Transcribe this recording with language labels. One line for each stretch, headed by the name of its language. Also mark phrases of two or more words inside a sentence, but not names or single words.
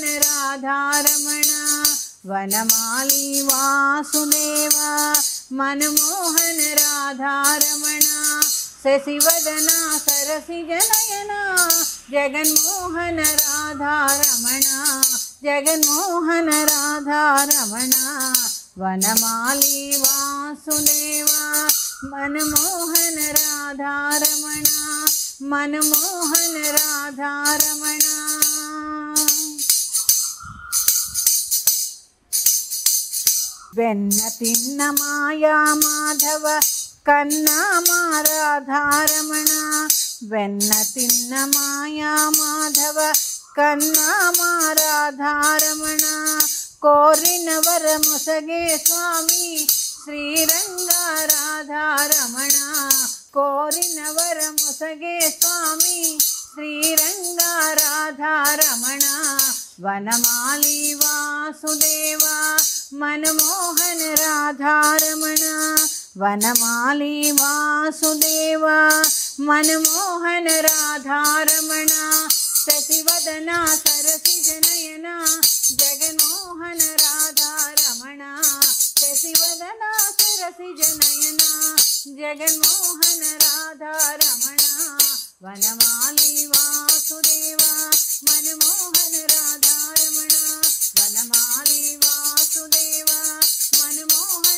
Sanskrit: రాధారమణ, వనమాలి వాసుదేవ మనమోహన రాధారమణ, శశివదన సరసి జనయన జగన్మోహన రాధారమణ, జగన్మోహన రాధారమణ, వనమాలి వాసుదేవ मनमोहन राधारमण मनमोहन राधारमण
Telugu: వెన్న తిన్న మాయా మాధవ కన్నా మా రాధారమణ వెన్న తిన్న మాయా మాధవ కన్నా మా రాధారమణ కోరిన వరముసగే స్వామి శ్రీరంగ రాధారమణ కోరిన వరముసగే స్వామి శ్రీరంగ రాధారమణ వనమాలి వాసుదేవ
Sanskrit: मनमोहन राधारमण वनमाली वासुदेव मनमोहन राधारमण शशिवदना सरसिजनयना जगन्मोहन राधारमण शशिवदना सरसिजनयना जगन्मोहन राधारमण वनमाली वासुदेव मनमोहन राधारमण वनमाली वासुदेव मनमोहन